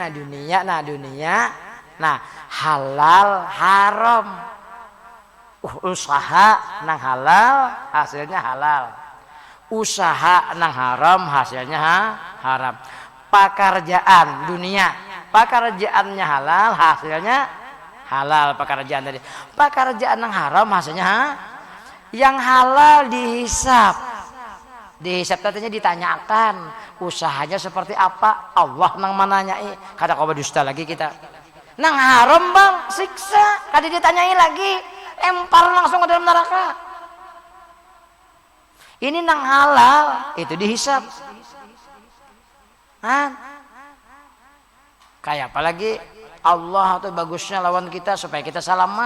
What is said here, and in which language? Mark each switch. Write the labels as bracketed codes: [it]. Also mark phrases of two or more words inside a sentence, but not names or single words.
[bjn] Nah halal haram, usaha nang halal hasilnya halal, usaha nang haram hasilnya haram. [id] Pekerjaan dunia, pekerjaannya halal hasilnya halal pekerjaan tadi. Pekerjaan yang haram maksudnya yang halal dihisap. Dihisap tadinya ditanyakan usahanya seperti apa, [bjn] Allah nang mananyai. Kada kau berdusta lagi kita. Nang haram bang siksa, kada ditanyai lagi, lempar langsung ke dalam neraka. Ini nang halal itu dihisap. Kayak apalagi Allah tuh bagusnya lawan kita supaya kita selamat.